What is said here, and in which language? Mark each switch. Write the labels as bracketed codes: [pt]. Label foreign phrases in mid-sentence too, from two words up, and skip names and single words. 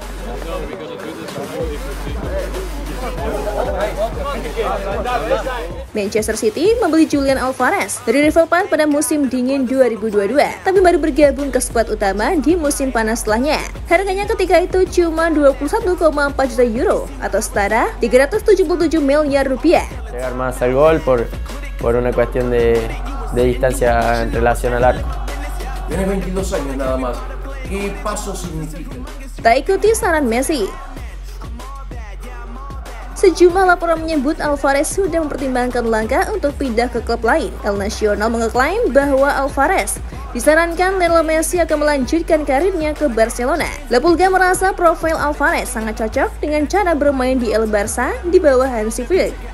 [id] Manchester City membeli Julian Alvarez dari River Plate pada musim dingin 2022, tapi baru bergabung ke skuad utama di musim panas setelahnya. Harganya ketika itu cuma 21,4 juta euro atau setara 377 miliar rupiah. [es] Llegar más al gol por una cuestión de distancia en relación al arco. Tiene 22 años nada más. ¿Qué paso significa? [id] Tak ikuti saran Messi. Sejumlah laporan menyebut Alvarez sudah mempertimbangkan langkah untuk pindah ke klub lain. El Nacional mengeklaim bahwa Alvarez disarankan Lionel Messi akan melanjutkan karirnya ke Barcelona. La Pulga merasa profil Alvarez sangat cocok dengan cara bermain di El Barça di bawah Hansi Flick.